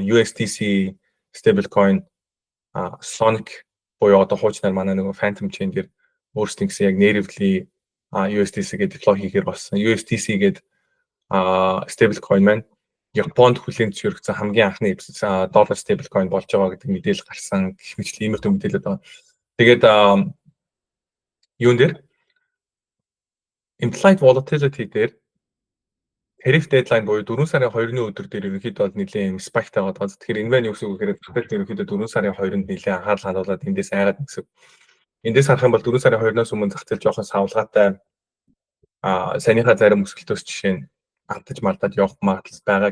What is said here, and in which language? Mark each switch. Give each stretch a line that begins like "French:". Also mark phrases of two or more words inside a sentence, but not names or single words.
Mongolian: USDC stablecoin Sonic буюу одоо хуучнаар манай нөгөө Phantom Chain дээр өөрсдийн гэсэн яг natively USDC гэдэг deploy хийхээр болсон. USDC гэдэг stablecoin маань Японд хүлээн зөвшөөрөгдсөн хамгийн анхны доллар stablecoin болж байгаа гэдэг мэдээлэл гарсан. Гэх мэт иймэрхүү мэдээлэлд байгаа. Тэгээд юун дээр
English: implied volatility
Mongolian: дээр
English: tariff deadline
Mongolian: буюу 4 сарын 2-ны өдөр дээр ерөнхийдөө бол нэлээд spike тагаад байгаа. Тэгэхээр энэ маань юу гэсэн үг гэхээр захирал ерөнхийдөө 4 сарын 2-нд нэлээд анхаарал хандуулаад эндээс айгаад гэсэн. Эндээс харах юм бол 4 сарын 2-наас өмнө зах зээл жоохон савлгаатай саяныхаа зарим өсөлтөөс жишээ нь алдаж малдаад явах магадлал байгаа.